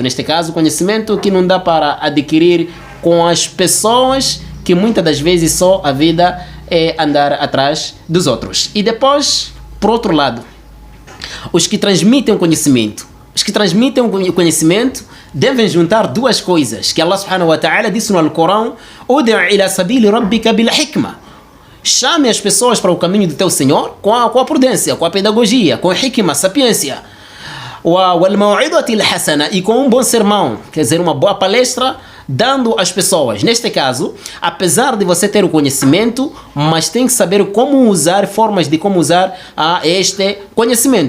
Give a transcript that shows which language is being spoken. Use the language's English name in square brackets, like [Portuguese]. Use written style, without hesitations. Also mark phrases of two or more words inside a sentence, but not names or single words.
[Portuguese] Neste caso, conhecimento que não dá para adquirir com as pessoas que muitas das vezes só a vida é andar atrás dos outros. E depois, por outro lado, os que transmitem o conhecimento. Os que transmitem o conhecimento devem juntar 2 coisas que Allah [Arabic] سبحانه وتعالى [Portuguese] disse no Alcorão: [Arabic] "ادع إلى سبيل ربك بالحكمة." [Portuguese] Chame as pessoas para o caminho do teu Senhor com a prudência, com a pedagogia, com a hikma, sapiência. E com um bom sermão, quer dizer, uma boa palestra, dando às pessoas. Neste caso, apesar de você ter o conhecimento, mas tem que saber como usar, formas de como usar este conhecimento.